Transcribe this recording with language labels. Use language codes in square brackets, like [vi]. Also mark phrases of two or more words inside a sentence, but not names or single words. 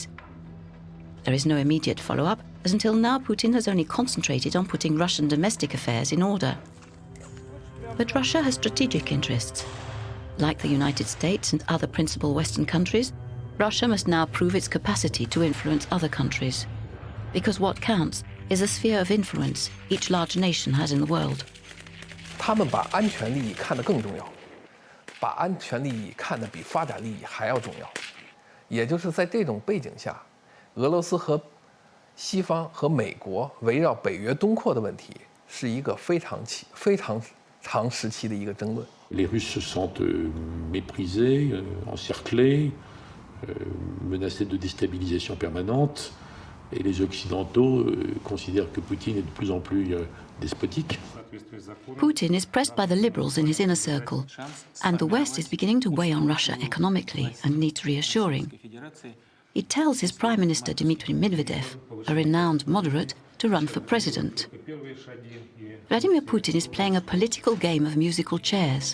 [en] There is no immediate follow-up, as until now Putin has only concentrated on putting Russian domestic affairs in order. But Russia has strategic interests. Like the United States and other principal Western countries, Russia must now prove its capacity to influence other countries. Because what counts is the sphere of influence each large nation has in the world. [zh] 他们把安全利益看得更重要，把安全利益看得比发展利益还要重要。也就是在这种背景下，俄罗斯和西方和美国围绕北约东扩的问题是一个非常长时期的一个争论。 [fr] Les Russes se sentent méprisés, encerclés, menacés de déstabilisation permanente, et les Occidentaux considèrent que Poutine est de plus en plus despotique. [en] Putin is pressed by the liberals in his inner circle, and the West is beginning to weigh on Russia economically and needs reassuring. He tells his Prime Minister Dmitry Medvedev, a renowned moderate, to run for president. Vladimir Putin is playing a political game of musical chairs.